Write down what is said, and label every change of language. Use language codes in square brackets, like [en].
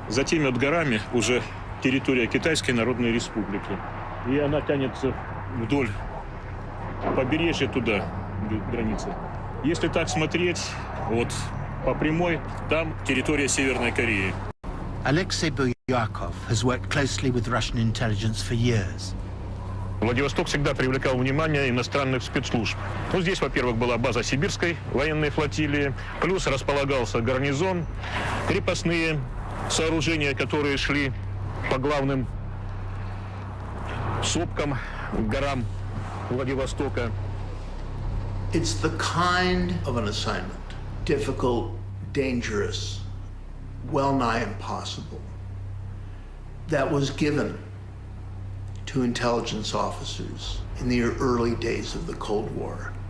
[ru] За теми вот горами уже территория Китайской Народной Республики. И она тянется вдоль побережья туда, границы. Если так смотреть, вот по прямой, там территория Северной Кореи. [en] Alexei Buryakov has worked closely with Russian intelligence for years. [ru] Владивосток всегда привлекал внимание иностранных спецслужб. Ну, здесь, во-первых, была база Сибирской военной флотилии, плюс располагался гарнизон, крепостные сооружения, которые шли по главным сопкам, горам Владивостока. [en] It's the kind of an assignment, difficult, dangerous, well-nigh impossible, that was given to intelligence officers in the early days of the Cold War.